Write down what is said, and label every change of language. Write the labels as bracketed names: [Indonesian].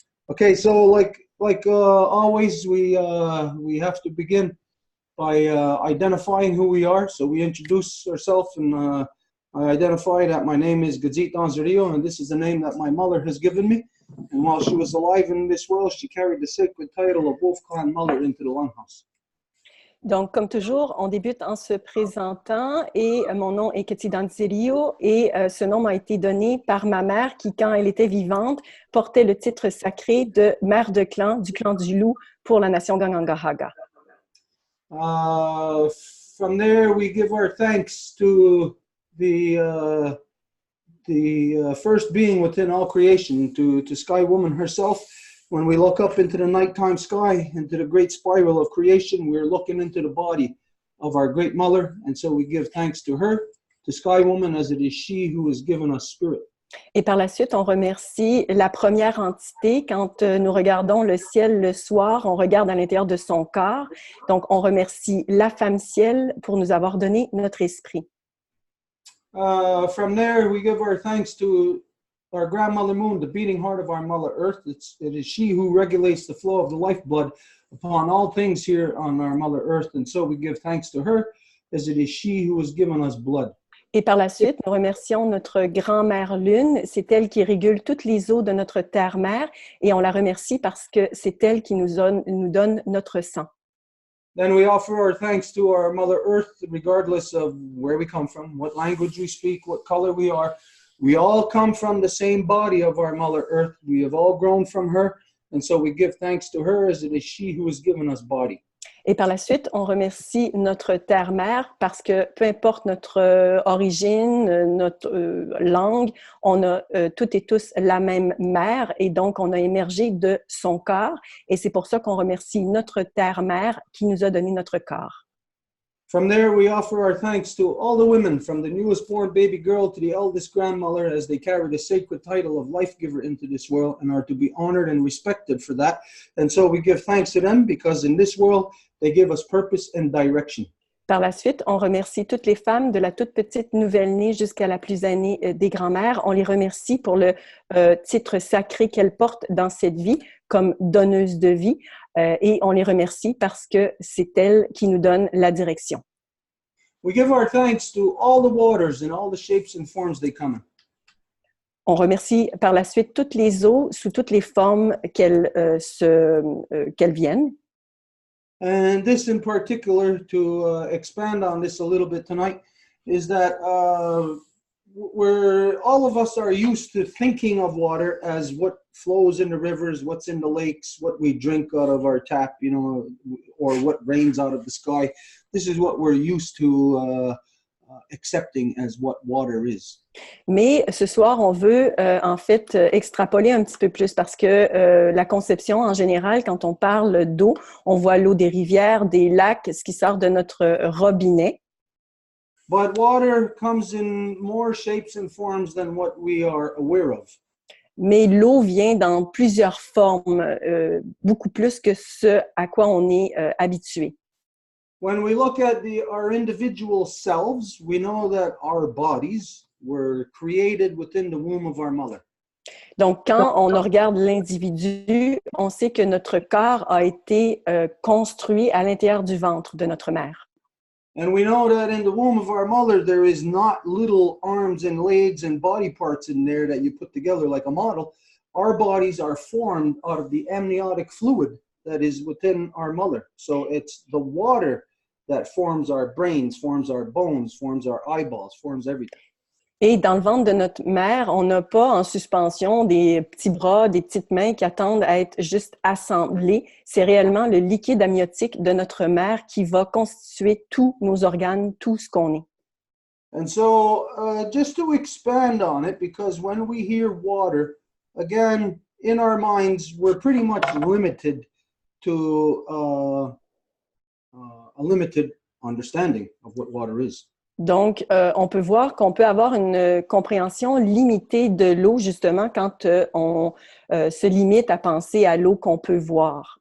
[English] Okay, so like always we have to begin by identifying who we are. So we introduce ourselves and I identify that my name is Gazit Danzario and this is the name that my mother has given me. And while she was alive in this world, she carried the sacred title of Wolf Clan Mother into the Longhouse. [French] Donc, comme toujours, on débute en se présentant et mon nom est Katie Danzirio et ce nom m'a été donné par ma mère qui, quand elle était vivante, portait le titre sacré de mère de clan du clan du loup pour la nation Gangangahaga. [English] From there, we give our thanks to the first being within all creation, to Sky Woman herself. When we look up into the nighttime sky, into the great spiral of creation, we're looking into the body of our great mother. And so we give thanks to her, to Sky Woman, as it is she who has given us spirit. [French] Et par la suite, on remercie la première entité. Quand nous regardons le ciel le soir, on regarde à l'intérieur de son corps. Donc, on remercie la femme ciel pour nous avoir donné notre esprit. [English] From there, we give our thanks to our grandmother moon, the beating heart of our mother earth. It is she who regulates the flow of the lifeblood upon all things here on our mother earth. And so we give thanks to her, as it is she who has given us blood. [French] Et par la suite, nous remercions notre grand-mère Lune. C'est elle qui régule toutes les eaux de notre terre-mère et on la remercie parce que c'est elle qui nous donne notre sang. [English] Then we offer our thanks to our Mother Earth, regardless of where we come from, what language we speak, what color we are. We all come from the same body of our Mother Earth. We have all grown from her, and so we give thanks to her as it is she who has given us body. [French] Et par la suite, on remercie notre terre-mère parce que peu importe notre origine, notre langue, on a toutes et tous la même mère et donc on a émergé de son corps et c'est pour ça qu'on remercie notre terre-mère qui nous a donné notre corps. [English] From there, we offer our thanks to all the women, from the newest born baby girl to the eldest grandmother, as they carry the sacred title of life giver into this world and are to be honored and respected for that. And so we give thanks to them because in this world, they give us purpose and direction. [French] Par la suite, on remercie toutes les femmes, de la toute petite nouvelle-née jusqu'à la plus aînée des grands-mères. On les remercie pour le titre sacré qu'elles portent dans cette vie comme donneuse de vie et on les remercie parce que c'est elles qui nous donnent la direction. [English] We give our thanks to all the waters in all the shapes and forms they come in. [French] On remercie par la suite toutes les eaux sous toutes les formes qu'elles viennent. [English] And this in particular, to expand on this a little bit tonight, is that we're all of us are used to thinking of water as what flows in the rivers, what's in the lakes, what we drink out of our tap, you know, or what rains out of the sky. This is what we're used to accepting as what water is. [French] Mais ce soir, on veut en fait extrapoler un petit peu plus parce que la conception en général, quand on parle d'eau, on voit l'eau des rivières, des lacs, ce qui sort de notre robinet. [English] But water comes in more shapes and forms than what we are aware of. [French] Mais l'eau vient dans plusieurs formes, beaucoup plus que ce à quoi on est habitué. [English] When we look at our individual selves, we know that our bodies were created within the womb of our mother. [French] Donc, quand on regarde l'individu, on sait que notre corps a été construit à l'intérieur du ventre de notre mère. [English] And we know that in the womb of our mother, there is not little arms and legs and body parts in there that you put together like a model. Our bodies are formed out of the amniotic fluid that is within our mother. So it's the water that forms our brains, forms our bones, forms our eyeballs, forms everything. [French] Et dans le ventre de notre mère, on n'a pas en suspension des petits bras, des petites mains qui attendent à être juste assemblés. C'est réellement le liquide amniotique de notre mère qui va constituer tous nos organes, tout ce qu'on est. [English] And so just to expand on it, because when we hear water, again, in our minds, we're pretty much limited to a limited understanding of what water is. [French] Donc, on peut voir qu'on peut avoir une compréhension limitée de l'eau, justement, quand on se limite à penser à l'eau qu'on peut voir.